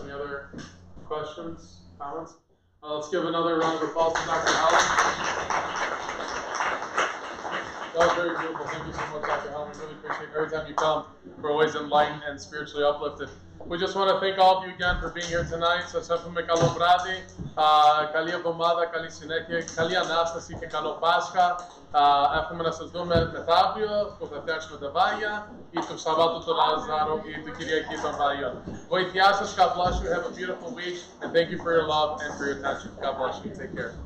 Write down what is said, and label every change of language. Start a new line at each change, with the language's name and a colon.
English: Any other questions, comments? Let's give another round of applause to Dr. Helen. That was very beautiful. Thank you so much, Dr. Helen. We really appreciate it. Every time you come, we're always enlightened and spiritually uplifted. We just want to thank all of you again for being here tonight.
Greek: Σας εύχομαι καλό βράδυ, καλή εβδομάδα, καλή συνέχεια, καλή Ανάσταση και καλό Πάσχα. Εύχομαι να σας δούμε μεθαύριο που θα φτιάξουμε τα βάγια ή του Σαββάτου του Λάζαρο ή του Κυριακή των Βαγιών. Βοηθειά σας,
English: God bless you, have a beautiful week, and thank you for your love and for your attention. God bless you, take care.